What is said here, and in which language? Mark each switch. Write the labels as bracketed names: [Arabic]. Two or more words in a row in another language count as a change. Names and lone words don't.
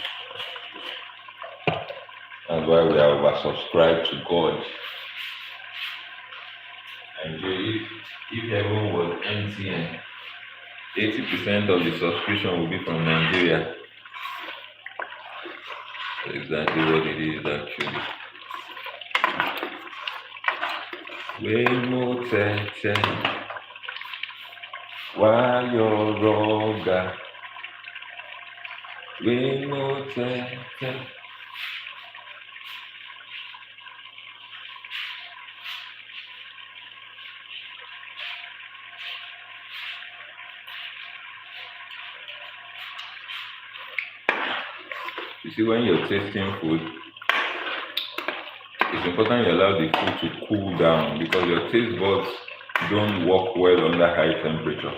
[English] That's why we are oversubscribed to God. And if heaven was empty, 80% of the subscription will be from Nigeria. That's exactly what it is actually. Wemo tete, wayo roga. Wemo tete. You see, when you're tasting food, it's important you allow the food to cool down because your taste buds don't work well under high temperature.